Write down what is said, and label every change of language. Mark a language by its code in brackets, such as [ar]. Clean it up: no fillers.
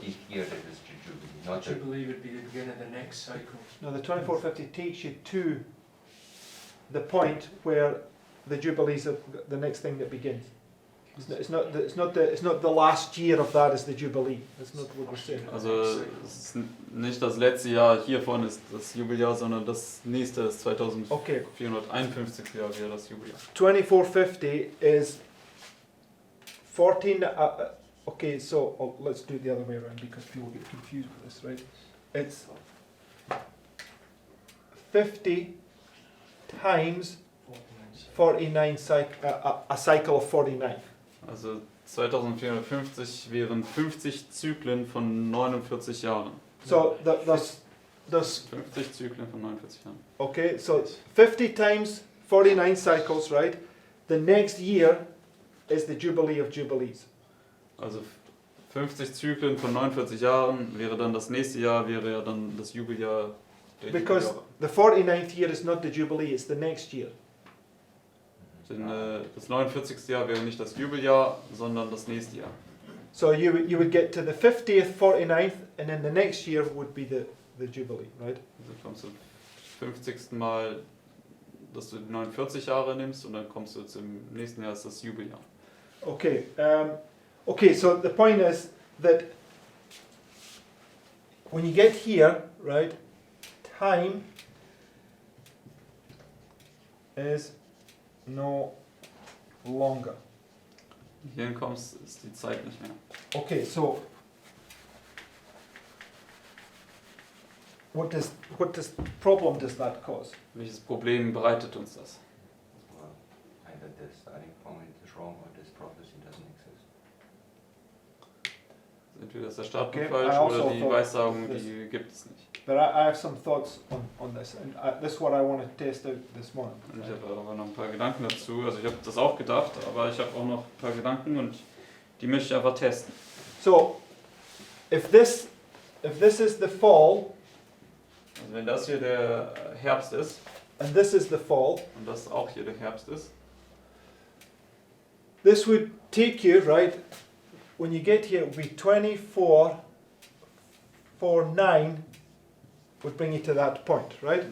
[en] 50th year, that is the Jubilee, not the Jubilee would be the beginning of the next cycle. No, the 2450 takes you to the point where the Jubilees are the next thing that begins. It's not the last year of that is the Jubilee. That's not what we're saying. [de] Also es ist nicht das letzte Jahr hiervon ist das Jubeljahr, sondern das nächste ist [en] Okay, [de] 2451 Jahr wäre das Jubeljahr. [en] 2450 is 14. Okay, so let's do it the other way around because people get confused with this, right? It's 50 times 49 a cycle of 49. [de] Also 2450 wären 50 Zyklen von 49 Jahren. [en] So that's [de] 50 Zyklen von 49 Jahren. [en] okay. So 50 times 49 cycles, right? The next year is the Jubilee of Jubilees. [de] Also 50 Zyklen von 49 Jahren wäre dann das nächste Jahr, wäre ja dann das Jubeljahr der [en] Because [de] Jubeljahre. [en] the 49th year is not the Jubilee, it's the next year. [de] Denn das 49. Jahr wäre nicht das Jubeljahr, sondern das nächste Jahr. [en] So you would get to the 50th, 49th, and then the next year would be the Jubilee, right? [de] Also kommst du 50. Mal, dass du die 49 Jahre nimmst und dann kommst du zum nächsten Jahr ist das Jubeljahr. [en] Okay. Okay. So the point is that when you get here, right, time is no longer. [de] Hierhin kommst, ist die Zeit nicht mehr. [en] Okay. So what problem does that cause? [de] Welches Problem bereitet uns das? [en] Well, either the starting point is wrong or this prophecy doesn't exist. [de] Entweder ist der Startpunkt [en] Okay, [de] falsch [en] I also [de] oder die [en] thought [de] Weissagung, [en] this. [de] die gibt es nicht. [en] But I have some thoughts on this, and this is what I want to test out this morning. [de] Und ich habe aber noch ein paar Gedanken dazu. Also ich habe das auch gedacht, aber ich habe auch noch ein paar Gedanken und die möchte ich einfach testen. [en] So, if this is the fall [de] Also wenn das hier der Herbst ist [en] and this is the fall, [de] und das auch hier der Herbst ist, [en] this would take you, right, when you get here, it would be 2449 would bring you to that point, right?